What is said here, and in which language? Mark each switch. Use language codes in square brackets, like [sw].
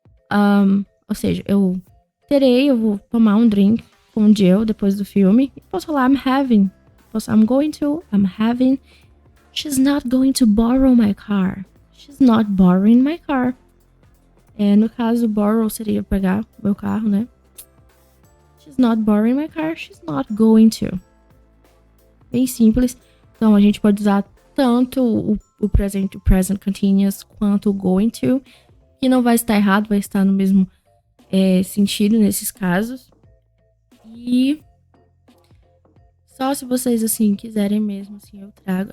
[pt] Ou seja, eu vou tomar um drink com Jill depois do filme. Posso falar [en] I'm having. I'm going to. I'm having. She's not going to borrow my car. She's not borrowing my car. [pt] No caso, borrow seria pegar meu carro, né? [en] She's not borrowing my car. She's not going to. [pt] Bem simples. Então, a gente pode usar tanto o present continuous quanto o going to, que não vai estar errado, vai estar no mesmo sentido nesses casos. E só se vocês, assim, quiserem mesmo, assim, eu trago.